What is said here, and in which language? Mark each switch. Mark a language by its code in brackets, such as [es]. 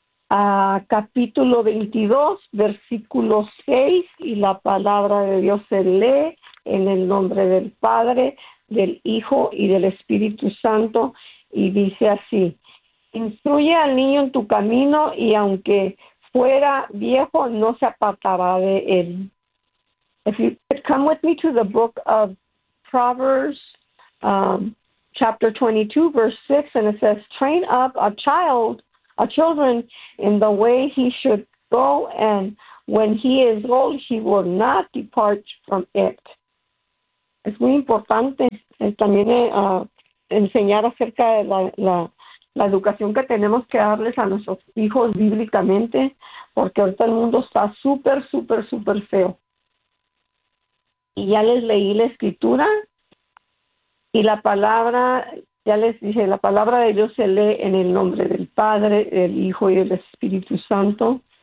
[es] a capítulo 22, versículo 6, y la palabra de Dios se lee en el nombre del Padre, del Hijo y del Espíritu Santo, y dice así, instruye al niño en tu camino y aunque fuera viejo, no se apartará de él. [en] If you could come with me to the book of Proverbs, chapter 22, verse 6, and it says, train up a children in the way he should go, and when he is old, he will not depart from it. [es] Es muy importante también enseñar acerca de la educación que tenemos que darles a nuestros hijos bíblicamente, porque ahorita el mundo está súper, súper, súper feo. Y ya les leí la escritura y la palabra, ya les dije, la palabra de Dios se lee en el nombre del Padre, del Hijo y del Espíritu Santo.